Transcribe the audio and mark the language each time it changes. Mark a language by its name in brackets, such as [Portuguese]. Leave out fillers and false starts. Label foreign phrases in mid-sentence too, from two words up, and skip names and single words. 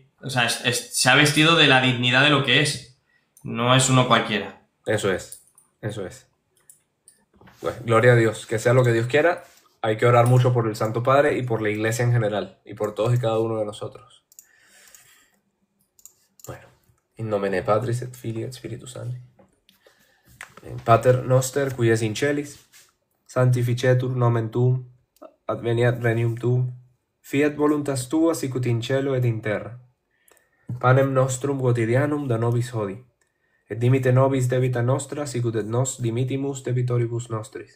[Spanish] O sea, se ha vestido de la dignidad de lo que es. No es uno cualquiera. Eso es. Pues, gloria a Dios. Que sea lo que Dios quiera. Hay que orar mucho por el Santo Padre y por la Iglesia en general. Y por todos y cada uno de nosotros. Bueno. [Latin] In nomine Patris et Filii et Spiritus Sancti. Pater noster, qui es in celis, sanctificetur nomen tuum, adveniat regnum tuum, fiat voluntas tua sicut in cielo et in terra. Panem nostrum quotidianum da nobis hodie, et dimite nobis debita nostra sicut et nos dimitimus debitoribus nostris.